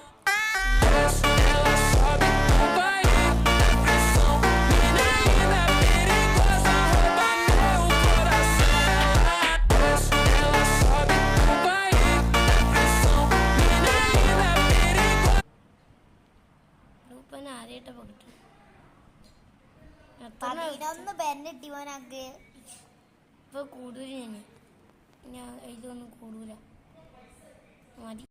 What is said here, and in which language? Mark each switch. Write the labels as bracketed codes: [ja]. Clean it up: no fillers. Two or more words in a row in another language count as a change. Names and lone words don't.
[pt] Desce, ela sobe no baile, pressão. Mina linda, perigosa, rouba meu coração. Ela desce, ela sobe no baile, pressão. Mina linda, perigosa. [ml] ഗ്രൂപ്പിനെ ആരെയായിട്ട് പകിട്ടു പതിനൊന്ന് പേരിട്ട് ഇവനൊക്കെ ഇപ്പൊ കൂടൂല ഞാൻ ഇതൊന്നും കൂടൂല മതി.